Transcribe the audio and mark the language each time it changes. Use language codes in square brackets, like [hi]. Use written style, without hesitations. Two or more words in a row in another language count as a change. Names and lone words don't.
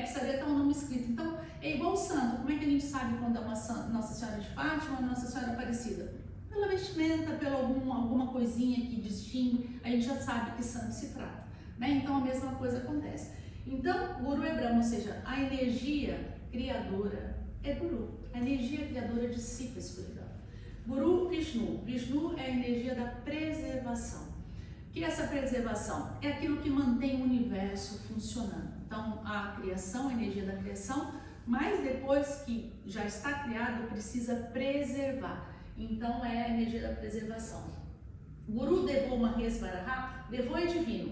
[pt] Precisaria estar um nome escrito. Então é igual o santo, como é que a gente sabe quando é uma Nossa Senhora de Fátima ou Nossa Senhora Aparecida? Pela vestimenta, pela alguma coisinha que distingue, a gente já sabe que santo se trata, né? Então a mesma coisa acontece. Então, Guru é Brahma, ou seja, a energia criadora é Guru. A energia criadora dissipa a escuridão. [sa] Guru Vishnu. [pt] Vishnu é a energia da preservação. O que é essa preservação? É aquilo que mantém o universo funcionando. Então, a criação, a energia da criação, mas depois que já está criado, precisa preservar. Então é a energia da preservação. [sa] Guru Devo Mahesvaraha, [pt] Devo é divino.